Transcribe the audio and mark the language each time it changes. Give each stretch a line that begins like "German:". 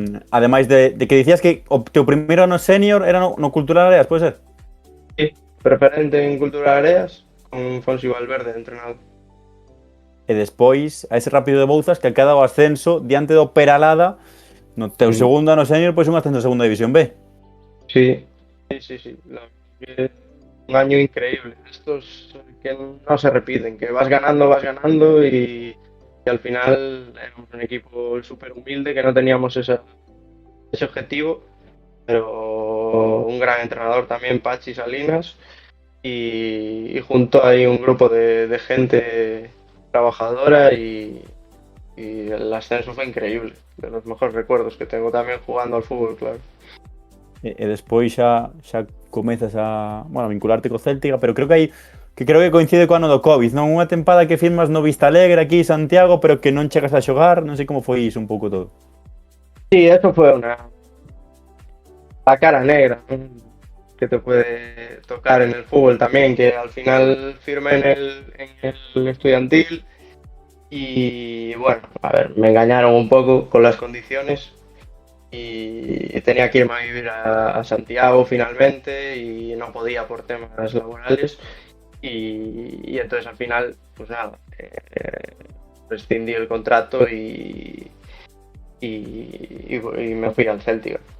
Galician: Ademais de que dicías que o teu primeiro ano senior era no Cultural Areas, pode ser?
Spanish: Sí, preferente en Cultura Areas con Fonsi Valverde, entrenador.
Galician: E despois, a ese Rápido de Bouzas que acada o ascenso diante do Peralada no teu segundo ano senior, pois un ascenso a segunda división B.
Spanish: Sí. Un año increíble. Estos que no se repiten, que vas ganando y al final éramos un equipo súper humilde, que no teníamos ese objetivo, pero un gran entrenador también, Pachi Salinas, y junto hay un grupo de gente trabajadora y el ascenso fue increíble, de los mejores recuerdos que tengo también jugando al fútbol, claro.
Galician: E despois xa comezas a vincularte co Céltica, pero creo que coincide co ano do Covid, non? Unha tempada que firmas no Vista Alegre aquí en Santiago, pero que non chegas a xogar, non sei como foi iso un pouco todo.
Spanish: Sí, eso fue la cara negra, ¿no? Que te puede tocar en el fútbol también, que al final firmé en el estudiantil y bueno, a ver, me engañaron un poco con las condiciones y tenía que irme a vivir a Santiago finalmente y no podía por temas laborales y entonces al final, pues nada, rescindí el contrato y me fui al Céltica.